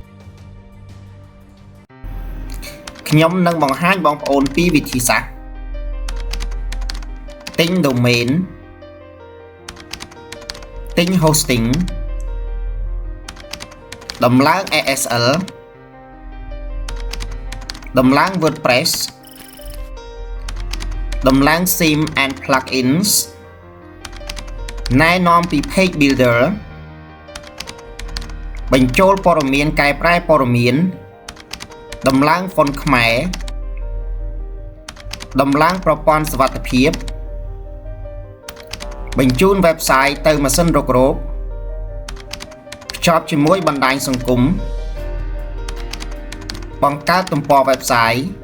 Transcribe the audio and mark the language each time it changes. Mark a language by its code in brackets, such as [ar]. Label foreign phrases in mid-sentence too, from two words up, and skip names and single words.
[km] ខ្ញុំនឹងបង្ហាញបងប្អូនពីវិធីសាស្ត្រទិញ domain ទិញ hosting ដំឡើង ASL ដំឡើង WordPress ដំឡើង [en] theme and plugins [km] ណែនាំពី [en] page builder [km] បញ្ចូលព័ត៌មានកែប្រែព័ត៌មានដំឡើង font ខ្មែរដំឡើងប្រព័ន្ធសុវត្ថិភាព បញ្ជូន website ទៅម៉ាស៊ីនរករោគភ្ជាប់ជាមួយបណ្ដាញសង្គមបង្កើតទំព័រ website